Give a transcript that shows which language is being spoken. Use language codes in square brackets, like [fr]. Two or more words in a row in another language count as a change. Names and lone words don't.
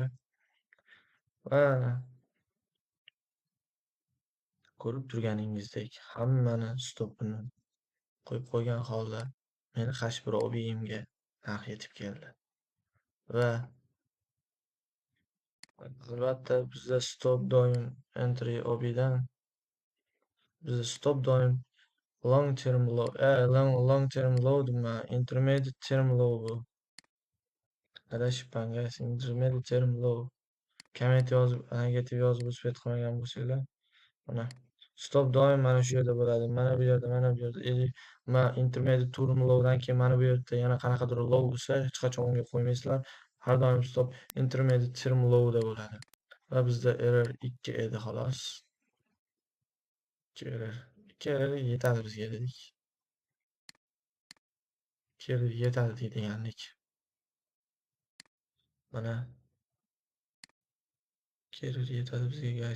[uz] Va ko'rib turganingizdek hammani stopini qo'yib qo'ygan holda meni H1 obiyimga narx yetib keldi. Va albatta bizda stop doim entry obiydan bizda stop doim [en] long term low long term low [uz] nima [en] intermediate term low [uz] bu. [en] Adashibman guys, intermediate term low. [uz] Komment yozib, negativ yozib o'sib qilmagan bo'lsanglar, mana stop doim mana shu yerda bo'ladi. Mana bu yerda, mana bu yerda. [en] Intermediate term low'dan [uz] keyin mana bu yerda yana qanaqadir low bo'lsa, hech qachon unga qo'ymaysizlar. Har doim stop [en] intermediate term low'da [uz] bo'ladi. Va bizda error 2 edi xolos. 2 error yetadi bizga dedik. 2 error yetadi degandik. Mana 2 error yetadi bizga guys.